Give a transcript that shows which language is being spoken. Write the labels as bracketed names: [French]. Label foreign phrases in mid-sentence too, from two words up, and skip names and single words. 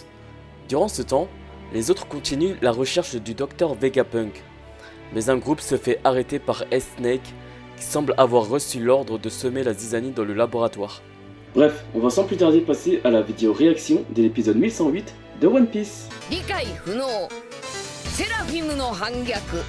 [French] Durant ce temps, les autres continuent la recherche du docteur Vegapunk. Mais un groupe se fait arrêter par S-Snake qui semble avoir reçu l'ordre de semer la zizanie dans le laboratoire. Bref, on va sans plus tarder passer à la vidéo réaction de l'épisode 1108 de One Piece. [Japanese] 理解不能セラフィムの反逆